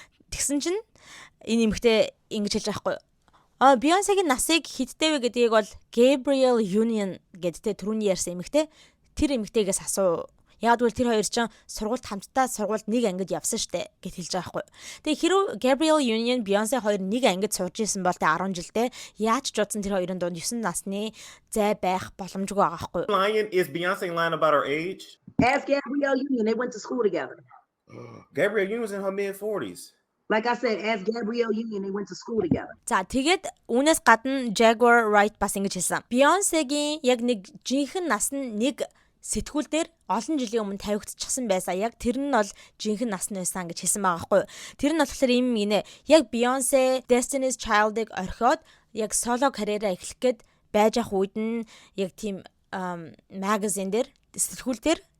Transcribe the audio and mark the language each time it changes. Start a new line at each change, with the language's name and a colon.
Mongolian: Тэгсэн чинь энэ эмэгтэй ингэж хэлж байгаа байхгүй юу. Beyoncé-гийн насыг хиттэй вэ гэдгийг бол Gabrielle Union гэдтэй түрүүний ярьсан эмэгтэй тэр эмэгтэйгээс асуу. Яг бол тэр хоёр чинь сургуульд хамтдаа сургуульд нэг ангид явсан штэ гэж хэлж байгаа байхгүй юу. Тэгээ хэрв Gabrielle Union Beyoncé хоёр нэг ангид сурж исэн бол тэ 10 жилдээ яаж ч удсан тэр хоёрын дунд 9 насны зай байх боломжгүй байгаа байхгүй юу.
English: Lying is Beyoncé lying about her age? Ask Gabrielle Union. They went to school together. Gabrielle Union was in her mid-40s. Like I said, ask Gabrielle Union. They went to school together.
Mongolian: За тэгээд үүнээс гадна Jaguar Wright бас ингэж хэлсэн. Beyoncé-гийн яг нэг жинхэнэ нас нь нэг сэтгүүл дээр олон жилийн өмнө тавигдчихсан байсан. Яг тэр нь бол жинхэнэ насны байсан гэж хэлсэн байгаа байхгүй юу. Тэр нь болохоор юм гинэ. Яг Beyoncé Destiny's Child-ыг орхиод яг соло карьераа эхлэх гээд байж ах үед нь яг тийм магазин дээр сэтгүүл дээр